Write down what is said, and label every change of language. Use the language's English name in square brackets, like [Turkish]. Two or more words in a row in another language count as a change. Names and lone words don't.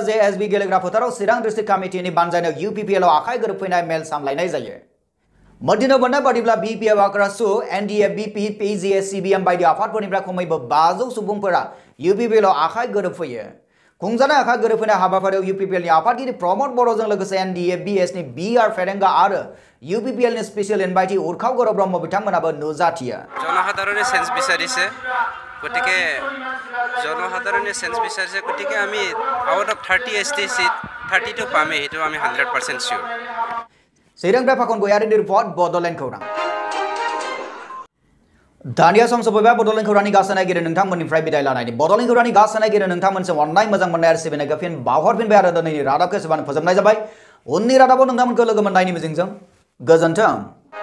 [Bodo] JSB गेलेग्रा फोथाराव चिरां डिस्ट्रिक्ट कमिटिनि बानजायनायाव UPPL आखाइ गोरोबफैनाय मेल सामलायनाय जायो मदिनो मोननाय बादिब्ला BPF आक्रासु NDF BP PGS CBM बायदि आफादफोरनिफ्राय खमैबो 500 सुबुंफोरा UPPL आखाइ गोरोबफैयो खुंजानाय आखाइ गोरोबफैनाय हाबाफारियाव UPPL नि आफादगिरि प्रमद बर'जों लोगोसे NDF BS नि BR फेरेंगा आरो UPPL नि [English] special invitee [Bodo] उर्खाव गर ब्रह्म बिथांमोनाबो नुजाथियो [Assamese] জনসাধাৰণে সেন্স বিচাৰিছে গতিকে জনসাধাৰণে সেন্স বিচাৰিছে গতিকে আমি [English] out of [Assamese] 30 ST সিট 32 পামে হেতু আমি 100% সিওর [Bodo] चिरांनिफ्राय फाखन गयारिनि रिपर्ट बड'लेण्ड खौरां दानिया सम सफैबाय बड'लेण्ड खौरांनि गासैनायगिरि नोंथांमोननिफ्राय बिदाय लानायनि बड'लेण्ड खौरांनि गासैनायगिरि नोंथांमोनसिम अननाय मोजां मोननाय आरो सिबिनायखौ फिन बावहरफिनबाय आरो दिनैनि रादाबखौ एसेबां फोजोबनाय जाबाय उननि रादाबाव नोंथांमोनखौ लोगो मोननायनि मिजिंजों गोजोन्थों।